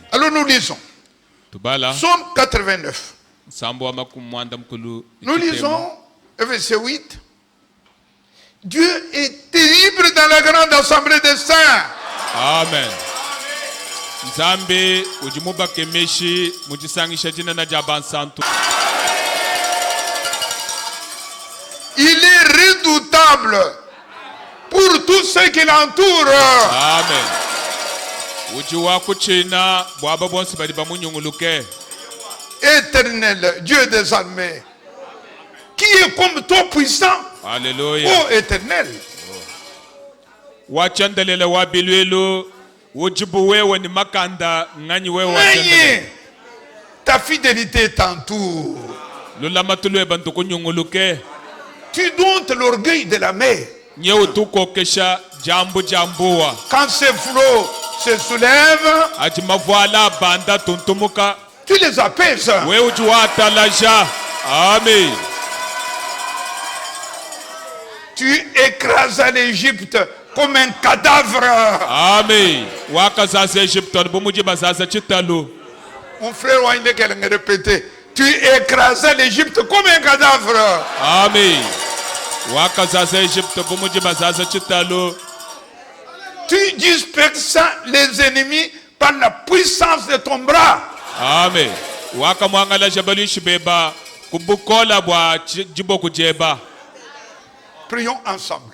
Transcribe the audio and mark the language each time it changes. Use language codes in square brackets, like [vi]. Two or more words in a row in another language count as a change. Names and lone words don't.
[fr] Alors nous lisons. [lu] Tubala. [fr] Psaume 89. Nous lisons verset 8. Dieu est terrible dans la grande assemblée des saints. Amen. [lu] Nzambe ujimuba kemeshi mujisangisha jina na jabansantu. [fr] Il est redoutable pour tous ceux qui l'entourent. Amen. [lu] Ujiwa kuchina bwaba bonsi bali bamunyunguluke. [fr] Éternel, Dieu des armées, qui est comme toi puissant. Alléluia. Ô Éternel. [lu] Wachandelele wabilwelo ujibu wewe ni makanda ngani wewe wachandelele. [fr] Ta fidélité t'entoure. [lu] Lula matulwe bantu kunyunguluke. [fr] Tu domptes l'orgueil de la mer. [lu] Nye utuko kesha jambu jambuwa. [fr] Quand ces flots se soulèvent, [lu] Ajimavwala banda tuntumuka. [fr] tu les apaises. [lu] We ujuata laja. Amen. [fr] Tu écrases l'Égypte comme un cadavre. Amen. [lu] Wakazaza Egypte bumuji bazaza chitalo. [fr] Mon frère Wayne qu'elle me répétait. Tu écrasais l'Égypte comme un cadavre. Amen. [lu] Wakazaza Egypte bumuji bazaza chitalo. [fr] Tu dispersas les ennemis par la puissance de ton bras. Amen. [lu] Wakamwangala jabali shibeba kubukola bwa jibo kujeba. [fr] Prions ensemble.